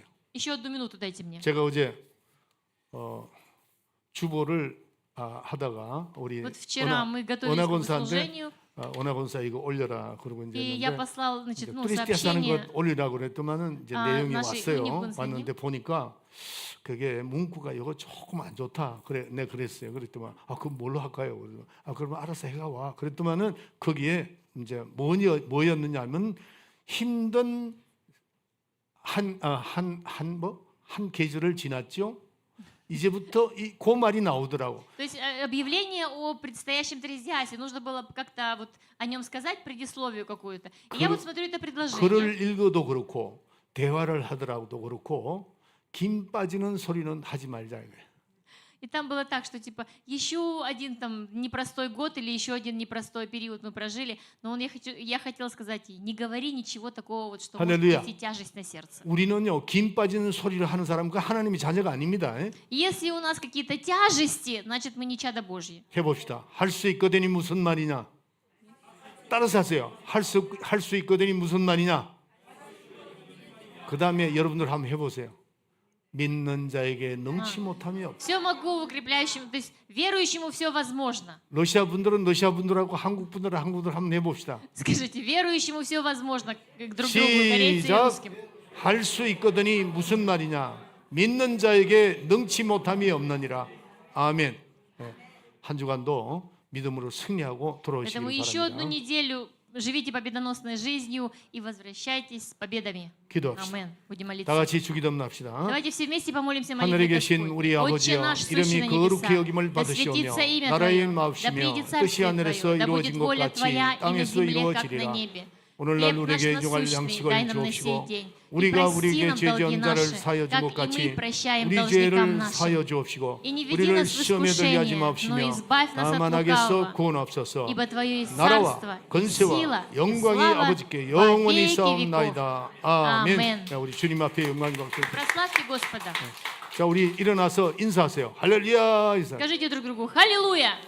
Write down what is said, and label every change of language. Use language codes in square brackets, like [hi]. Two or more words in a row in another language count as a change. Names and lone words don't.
[ru] Еще одну минуту дайте мне. [ko] 제가 어제 주보를 하다가 우리 [ru] Вот вчера мы готовились к [ko] 원학원사인데 [ru] служению, [ko] 원학원사 이거 올려라 그러고 이제 [ru] и я [ko] 했는데 [ru] послал, значит, [ko] 크리스티아스 하는 [ru] сообщение. [ko] 것 올리라고 그랬더만은 이제 아, 내용이 [ru] наши [ko] 왔어요. 유니콘 선생님. 왔는데 보니까 그게 문구가 이거 조금 안 좋다. 그래, 내가 그랬어요. 그랬더만 그럼 뭘로 할까요? 그래서 그러면 알아서 해가 와. 그랬더만은 거기에 이제 뭐였느냐면 힘든 한 계절을 지났죠. 이제부터 그 말이 나오더라고. [ru] То есть объявление о предстоящем трезиасе, нужно было как-то вот о нем сказать, предисловию какую-то. И я вот смотрю это предложение. [ko] 글을 읽어도 그렇고 대화를 하더라도 그렇고 김 빠지는 소리는 하지 말자 이거예요. [ru] И там было так, что типа еще один там непростой год или еще один непростой период мы прожили, но я хотела сказать ей, не говори ничего такого, вот, что может [ko] 할렐루야. [ru] нести тяжесть на сердце. [ko] 우리는요 김 빠지는 소리를 하는 사람과 하나님의 자녀가 아닙니다. [ru] Если у нас какие-то тяжести, значит мы не чада Божьи. [ko] 해봅시다. 할 수 있거든이 무슨 말이냐? 따라서 하세요. 할 수 있거든이 무슨 말이냐? 그 다음에 여러분들 한번 해보세요. 믿는 자에게 능치 못함이 없다. [ru] Все могу укрепляющему, то есть верующему все возможно. [ko] 러시아 분들은 러시아 분들하고 한국 분들은 한국 분들 한번 해봅시다. [ru] Скажите, верующему все возможно к друг другу, корейцам и [ko] 시작. [ru] русским. [ko] 할 수 있거든이 무슨 말이냐? 믿는 자에게 능치 못함이 없느니라. 아멘. 네. 한 주간도 믿음으로 승리하고 돌아오시길 [ru] Поэтому еще одну [ko] 바랍니다. [ru] неделю живите победоносной жизнью и возвращайтесь с победами. [ko] 기도합시다. [ru] Амен. Будем [ko] 다 [ru] молиться. [ko] 같이 주기도문 합시다. [ru] Давайте все вместе помолимся [ko] 하늘에 [ru] молитвой [ko] 계신 [ru] Господь. [ko] 우리 [ru] Отче [ko] 아버지여, [ru] наш, сущий на [ko] 이름이 거룩히 [ru] небесах, [ko] 여김을 [ru] да [ko] 받으시오며 [ru] светится имя [ko] 나라의 [ru] Твое, да [ko] 마옵시며 [ru] придет [ko] 뜻이 [ru] царствие [ko] 하늘에서 [ru] Твое, да будет [ko] 이루어진 것 [ru] воля [ko] 같이 [ru] Твоя и на [ko] 땅에서 [ru] земле, как на [ko] 이루어지리라. [ru] небе. [ko] 오늘날 [ru] Хлеб наш [ko] 우리에게 용할 [ru] насущный [ko] 양식을 [ru] дай нам на сей [ko] 주옵시고 [ru] день. И [ko] 우리가 [ru] прости [ko] 우리에게 [ru] нам [ko] 죄 [ru] долги [ko] 지은 자를 [ru] наши, [ko] 사하여 준 [ru] как [ko] 것 [ru] и [ko] 같이 [ru] мы прощаем [ko] 우리 [ru] должникам [ko] 죄를 [ru] нашим. [ko] 사하여 주옵시고 [ru] И не веди [ko] 우리를 [ru] нас в [ko] 시험에 들게 하지 [ru] искушение, но [ko] 마옵시며 [ru] избавь нас от [ko] 다만 악에서 [ru] лукавого. [ko] 구원하옵소서. [ru] Ибо Твое есть [ko] 나라와 [ru] царство, и [ko] 권세와 [ru] сила, и [ko] 영광이 [ru] слава [ko] 아버지께 [ru] во [ko] 영원히 [ru] веки [ko] 싸움나이다. [ru] веков. [ko] 아멘. 아멘. 자, 우리 주님 앞에 영광이 받습니다. [ru] Прославьте Господа. [ko] 자, 우리 일어나서 인사하세요. 할렐루야. 인사. [ru] Скажите друг другу «Халилуя».